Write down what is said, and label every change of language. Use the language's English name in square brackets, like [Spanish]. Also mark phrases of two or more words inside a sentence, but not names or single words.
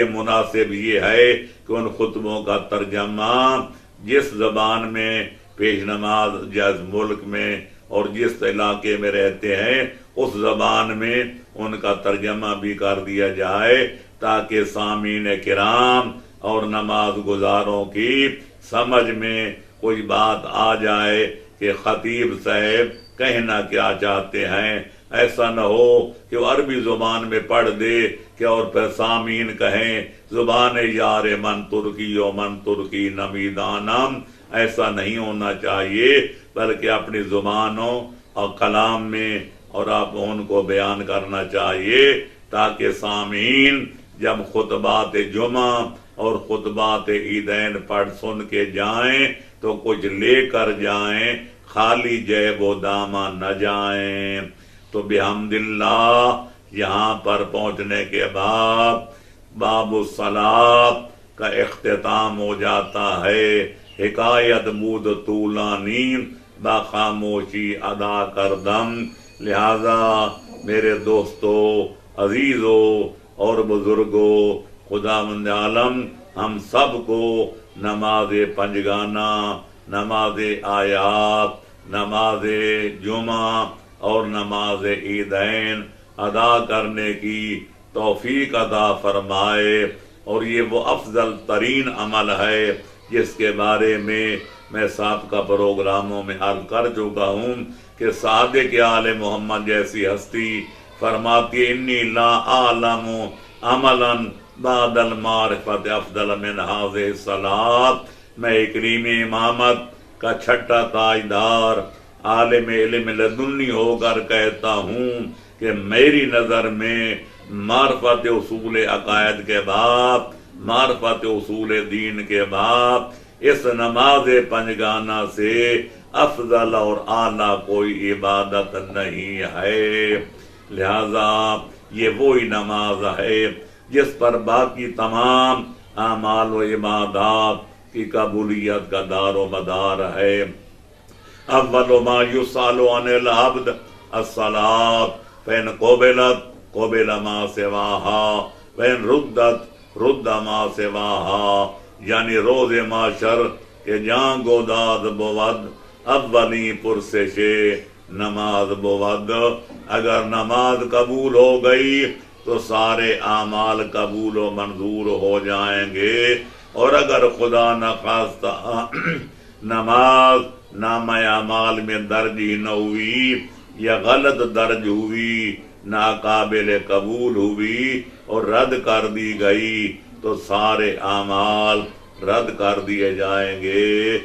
[Urdu] مناسب یہ ہے کہ ان خطبوں کا ترجمہ جس زبان میں پیش نماز جس ملک میں اور جس علاقے میں رہتے ہیں اس زبان میں ان کا ترجمہ بھی کر دیا جائے، تاکہ سامعین کرام اور نماز گزاروں کی سمجھ میں کوئی بات آ جائے کہ خطیب صاحب کہنا کیا چاہتے ہیں۔ ایسا نہ ہو کہ وہ عربی زبان میں پڑھ دے کہ اور پھر سامعین کہیں [Persian] زبان یار من ترکی و من ترکی نمیدانم۔ [Urdu] ایسا نہیں ہونا چاہیے، بلکہ اپنی زبانوں اور کلام میں اور آپ ان کو بیان کرنا چاہیے، تاکہ سامعین جب خطبات جمعہ اور خطبات عیدین پڑھ سن کے جائیں تو کچھ لے کر جائیں، خالی جیب و دامن نہ جائیں۔ تو بحمد اللہ یہاں پر پہنچنے کے بعد باب الصلاۃ کا اختتام ہو جاتا ہے۔ [Persian] حکایت بود طولانی باخاموشی ادا کردم۔ [Urdu] لہذا میرے دوستو، عزیزو اور بزرگو، خداوند عالم ہم سب کو نماز پنجگانہ، نماز آیات، نماز جمعہ اور نماز عیدین ادا کرنے کی توفیق عطا فرمائے۔ اور یہ وہ افضل ترین عمل ہے جس کے بارے میں سابقہ پروگراموں میں عرض کر چکا ہوں کہ صادق آل محمد جیسی ہستی فرماتی ہے [Arabic] انی لا اعلم عملا بعد المعرفت افضل من هذه الصلاۃ۔ [Urdu] میں کریم امامت کا چھٹا تاجدار عالم علم لدنی ہو کر کہتا ہوں کہ میری نظر میں معرفت اصول عقائد کے بعد، معرفت اصول دین کے بعد اس نماز پنجگانہ سے افضل اور اعلیٰ کوئی عبادت نہیں ہے۔ لہذا یہ وہی نماز ہے جس پر باقی تمام اعمال و عبادات کی قبولیت کا دار و مدار ہے۔ [Arabic] اول ما یسأل عن العبد الصلاۃ فإن قبلت قبل ما سواها وإن ردت رد ما سواها، [Persian] یعنی روز معاشر کے جہاں گوداد بود اولی پرسش نماز بود۔ [Urdu] اگر نماز قبول ہو گئی تو سارے اعمال قبول و منظور ہو جائیں گے، اور اگر خدا نخواستہ نماز نامہ اعمال میں درج ہی نہ ہوئی یا غلط درج ہوئی، ناقابل قبول ہوئی اور رد کر دی گئی تو سارے اعمال رد کر دیے جائیں گے۔